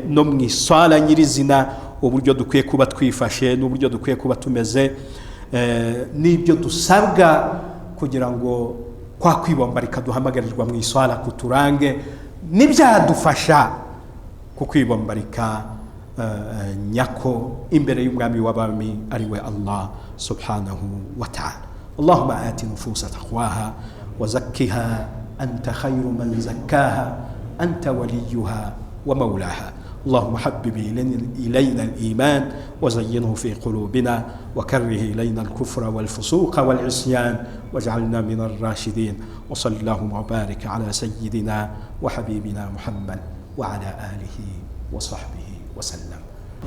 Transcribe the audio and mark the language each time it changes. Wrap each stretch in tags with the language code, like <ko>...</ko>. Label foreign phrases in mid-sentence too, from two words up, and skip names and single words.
<rw>no mu isala nyirizina uburyo dukwiye kuba twifashe n'uburyo dukwiye kuba tumeze n'ibyo dusabwa kugira ngo kwa kwibombarika duhamagarirwa mu isala kuturange n'ibyadufasha ku kwibombarika nyako imbere y'umwami w'abami ari we Allah</rw> <ar>سبحانه وتعالى اللهم آت نفوس تقواها وزكها أنت خير من زكاها أنت وليها ومولاها اللهم حبب إلينا الإيمان وزينه في قلوبنا وكره إلينا الكفر والفسوق والعصيان واجعلنا من الراشدين وصلى اللهم وبارك على سيدنا وحبيبنا محمد وعلى آله وصحبه وسلم</ar>